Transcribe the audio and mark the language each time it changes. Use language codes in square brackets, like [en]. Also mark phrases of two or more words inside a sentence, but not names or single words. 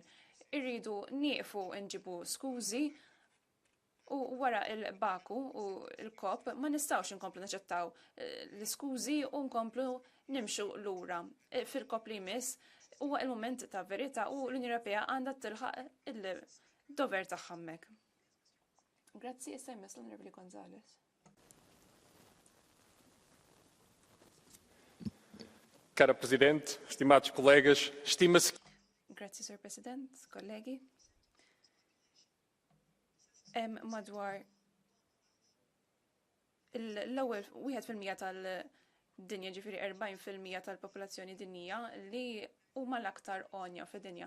[mt] Irridu nieqfu nġibu skużi u wara il-Baku u l-kop ma nistawx inkomplu naċċettaw l-skużi u nkomplu nimxu lura. Fil-kop li jmiss huwa il-moment ta' verità u l-Unjoni Ewropea għandha tilħaq il-dover tagħha hemmhekk. Grazzi, issa jmiss l-Onorevoli Gonzales. [es] Cara Presidente, estimados colegas, estima-se. [mt] Grazzi, [en] Sir President, [mt] kollegi. Madwar l-ewwel 1% tal-dinja, ġifieri 40% tal-popolazzjoni dinjija li huma l-aktar onja fid-dinja.